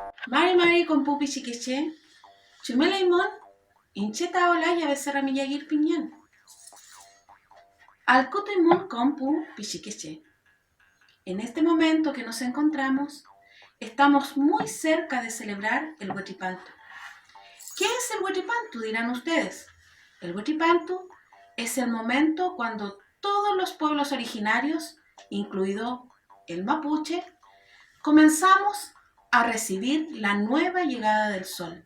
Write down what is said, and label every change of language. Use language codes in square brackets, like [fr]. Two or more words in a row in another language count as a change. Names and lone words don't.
[arn] Mari Mari con pupi chiqueche, chumelaimon, incheta olaya becerra miyagir piñán. Alcotoimon con pu pichiqueche. [es] En este momento que nos encontramos, estamos muy cerca de celebrar el Huetripantu. ¿Qué es el Huetripantu? Dirán ustedes. El Huetripantu es el momento cuando todos los pueblos originarios, incluido el mapuche, comenzamos a recibir la nueva llegada del sol.